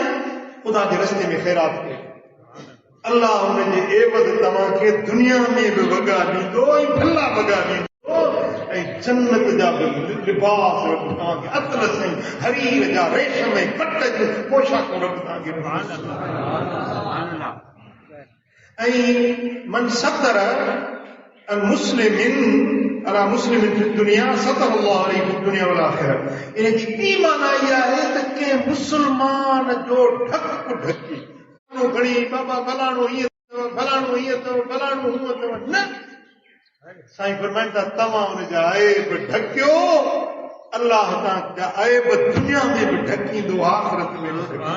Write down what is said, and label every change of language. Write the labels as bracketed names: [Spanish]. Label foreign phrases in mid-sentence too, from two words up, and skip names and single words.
[Sindhi] ख़ुदा जे रस्ते में ख़ैरात कयो, अल्लाह हुनजे एवज़ तव्हांखे दुनिया में बि वॻा ॾींदो ऐं भला वॻा ॾींदो ऐं जन्नत जा बि लिबास तव्हांखे अतलस ऐं हरीर जा रेशम ऐं पट जूं पोशाकूं रब तव्हांखे ऐं [Arabic] من ستر مسلمين على مسلمين في دنيا ستر الله عليه في دنيا والآخرة. [Sindhi] इन जी ॿी माना इहा आहे त कंहिं मुस्लमान जो ढक ढकी खणी बाबा फलाणो हीअं अथव, फलाणो हीअं अथव, फलाणो हूअं अथव, न। साईं फरमाइनि था तव्हां हुनजा ऐब ढकियो, अल्लाह तव्हांजा ऐब दुनिया में बि ढकींदो, आख़िरत में बि।